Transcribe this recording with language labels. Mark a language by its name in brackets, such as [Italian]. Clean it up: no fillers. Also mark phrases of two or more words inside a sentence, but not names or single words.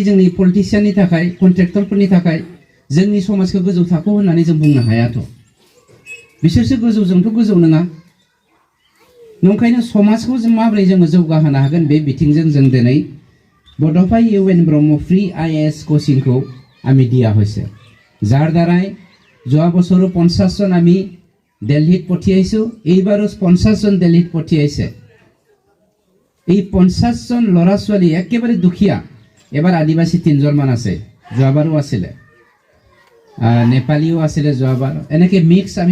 [Bodo] जोंनि पलिटिशियाननि थाखाय कन्ट्रेक्टरफोरनि थाखाय जोंनि समाजखौ गोजौ थाखो होननानै जों बुंनो हायाथ' बिसोरसो गोजौजोंथ' गोजौ नङा नंखायनो समाजखौ जों माबोरै जोङो जौगाहोनो हागोन बे बिथिंजों जों दिनै बड'फा इउएन ब्रह्म [English] free IAS coachingखौ [Assamese] আমি দিয়া হৈছে যাৰ দ্বাৰাই যোৱা বছৰো 50 জন আমি দিল্লীত পঠিয়াইছো এইবাৰো 50 জন দিল্লীত পঠিয়াইছে এই 50 জন ল'ৰা ছোৱালী একেবাৰে দুখীয়া এবাৰ আদিবাসী 3 জন মান আছে যোৱাবাৰো আছিল নেপালীও আছিল যোৱাবাৰ এনেকৈ মিক্স আমি